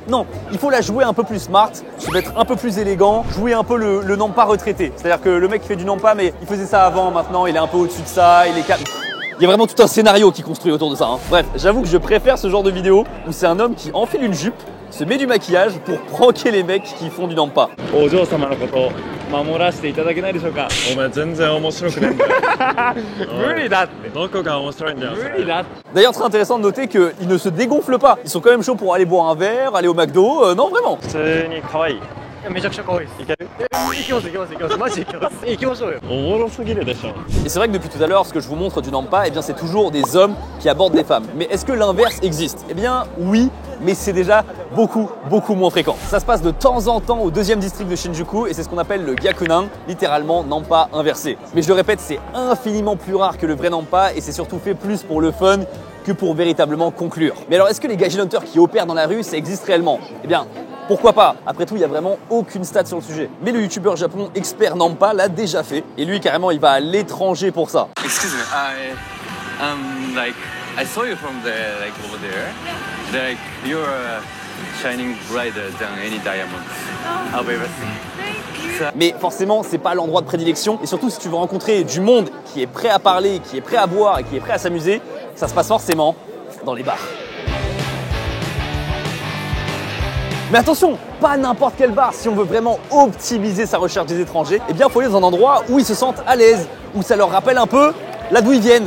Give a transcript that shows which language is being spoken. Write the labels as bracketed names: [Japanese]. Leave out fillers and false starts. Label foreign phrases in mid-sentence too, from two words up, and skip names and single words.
[French] Non, il faut la jouer un peu plus smart, se mettre un peu plus élégant, jouer un peu le nampa retraité. C'est-à-dire que le mec qui fait du nampa, mais il faisait ça avant, maintenant, il est un peu au-dessus de ça, il est calme. Il y a vraiment tout un scénario qui construit autour de ça. Bref, j'avoue que je préfère ce genre de vidéo où c'est un homme qui enfile une jupe, se met du maquillage pour pranker les mecs qui font du nampa. [Japanese] お嬢様のこと守らせていただけないでしょうか。お前全然面白くねえんだよ。無理だって。どこが面白いんだよ。無理だって。 [French] D'ailleurs, très intéressant de noter qu'ils ne se dégonflent pas. Ils sont quand même chauds pour aller boire un verre, aller au McDo. Non, vraiment. [Japanese] 普通に可愛い。めちゃくちゃ可愛いです。いける？行きます行きます行きます。マジで行きます。行きましょうよ。おもろすぎるでしょ。 [French] Et c'est vrai que depuis tout à l'heure, ce que je vous montre du Nampa, eh bien, c'est toujours des hommes qui abordent des femmes. Mais est-ce que l'inverse existe? Eh bien, oui, mais c'est déjà beaucoup moins fréquent. Ça se passe de temps en temps au deuxième district de Shinjuku et c'est ce qu'on appelle le Gyakunan, littéralement Nampa inversé. Mais je le répète, c'est infiniment plus rare que le vrai Nampa et c'est surtout fait plus pour le fun que pour véritablement conclure. Mais alors, est-ce que les gaijin hunters qui opèrent dans la rue, ça existe réellement? Eh bien, pourquoi pas? Après tout, il n'y a vraiment aucune stat sur le sujet. Mais le youtubeur japonais expert Nampa l'a déjà fait. Et lui, carrément, il va à l'étranger pour ça. [English] Excuse me, I saw you from over there. Like, you're shining brighter than any diamond I've ever seen. [French] Mais forcément, c'est pas l'endroit de prédilection. Et surtout, si tu veux rencontrer du monde qui est prêt à parler, qui est prêt à boire et qui est prêt à s'amuser, ça se passe forcément dans les bars. Mais attention, pas n'importe quel bar. Si on veut vraiment optimiser sa recherche des étrangers, eh bien, il faut aller dans un endroit où ils se sentent à l'aise, où ça leur rappelle un peu là d'où ils viennent.